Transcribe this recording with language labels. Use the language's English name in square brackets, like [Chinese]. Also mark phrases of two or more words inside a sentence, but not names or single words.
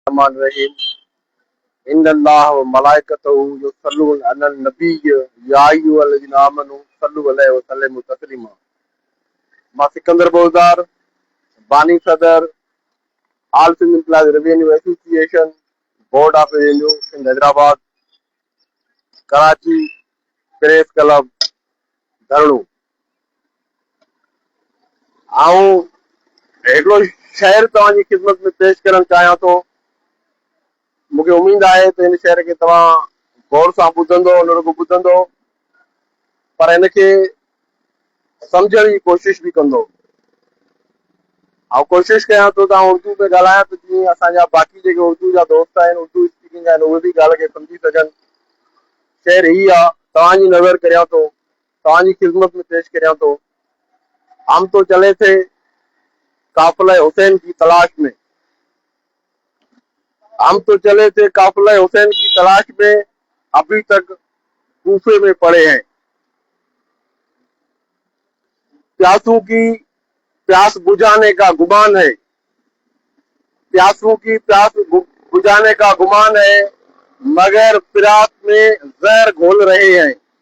[Arabic] رحيم إن الله وملائكته يصلون على النبي يا أيها الذين آمنوا صلوا عليه وسلموا تسليما. [Sindhi] मां सिकंदर बोलदार, बानी सदर, ऑल सिंध एम्प्लॉयज रेवेन्यू एसोसिएशन, बोर्ड ऑफ रेवेन्यू सिंध हैदराबाद, कराची, प्रेस क्लब, धरणू। आऊं हिकिड़ो शहर तव्हांजी ख़िदमत में पेश करणु चाहियां थो। मूंखे उम्मीद आहे त हिन शहर खे तव्हां गौर सां ॿुधंदो, न रुॻो ॿुधंदो पर हिनखे सम्झण जी कोशिश बि कंदो। ऐं कोशिश कयां थो तव्हां उर्दू में ॻाल्हायां त जीअं असांजा बाक़ी जेके उर्दू जा दोस्त आहिनि, उर्दू स्पीकिंग आहिनि, उहे बि ॻाल्हि खे सम्झी सघनि। शहर ही आहे, तव्हांजी नज़र करियां थो, तव्हांजी ख़िदमत में पेश करियां थो। [Urdu] آم تو چلے تھے قافلہ حسین کی تلاش میں، ہم تو چلے تھے قافلہ حسین کی تلاش میں، ابھی تک کوفے میں پڑے ہیں. پیاسوں کی پیاس بجھانے کا گمان ہے، پیاسوں کی پیاس بجھانے کا گمان ہے، مگر فراق میں زہر گھول رہے ہیں.